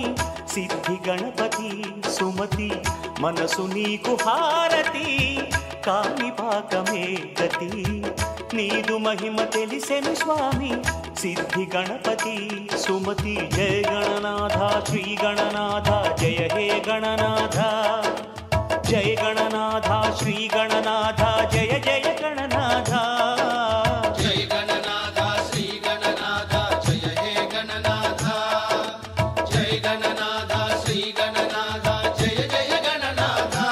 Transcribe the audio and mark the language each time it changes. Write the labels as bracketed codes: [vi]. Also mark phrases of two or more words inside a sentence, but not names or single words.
[te] సిద్ధి గణపతి సుమతి మనసు నీకు హారతి కాణిపాకమే గతి నీదు మహిమ తెలిసెను స్వామి సిద్ధి గణపతి సుమతి [sa] జయ గణనాథ శ్రీ గణనాథ జయ హే గణనాథ जय गणनाथ श्री गणनाथ जय जय गणनाथ जय गणनाथ श्री गणनाथ जय हे गणनाथ जय गणनाथ श्री गणनाथ जय जय गणनाथ